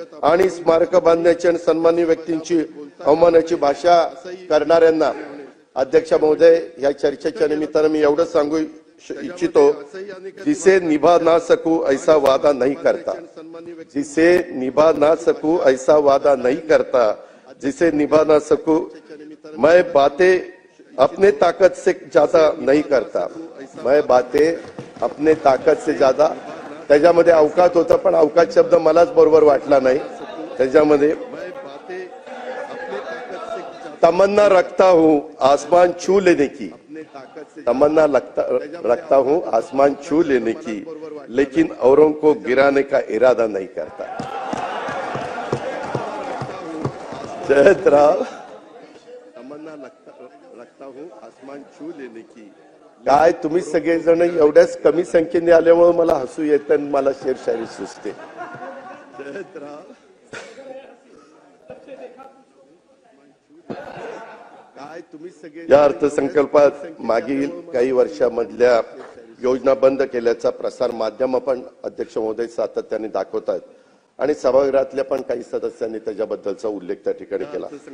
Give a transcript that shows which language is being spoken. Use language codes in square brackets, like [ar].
[mr] आणि स्मारक बांधण्याची आणि सन्माननीय व्यक्तींची अवमानाची भाषा करणाऱ्यांना अध्यक्ष महोदय, या चर्चेच्या निमित्तानं मी एवढं सांगू इच्छितो, [hi] जिसे निभा ना सकू ऐसा वादा नहीं करता, जिसे निभा ना सकू ऐसा वादा नहीं करता, जिसे निभा ना सकू मैं बातें अपने ताकत से ज्यादा नहीं करता, मैं बातें अपने ताकत से ज्यादा. [mr] त्याच्यामध्ये अवकात होता, पण अवकात शब्द मलाच बरोबर वाटला नाही. त्याच्यामध्ये [hi] तमन्ना रखता हूं आसमान छू लेने की, तमन्ना रखता हूं आसमान छू लेने की, लेकिन औरों को गिराने का इरादा नहीं करता. जयतराव, तमन्ना रखता हूं आसमान छू लेने की. [mr] काय तुम्ही सगळेजण एवढ्याच कमी संख्येने आल्यामुळे मला हसू येतं आणि मला शेरशायरी सुचते. जयतराव, या अर्थसंकल्पात मागील काही वर्षांमधल्या योजना बंद केल्याचा प्रसार माध्यम पण अध्यक्ष महोदय सातत्याने दाखवतात आणि सभागृहातल्या पण काही सदस्यांनी त्याच्याबद्दलचा उल्लेख त्या ठिकाणी केला.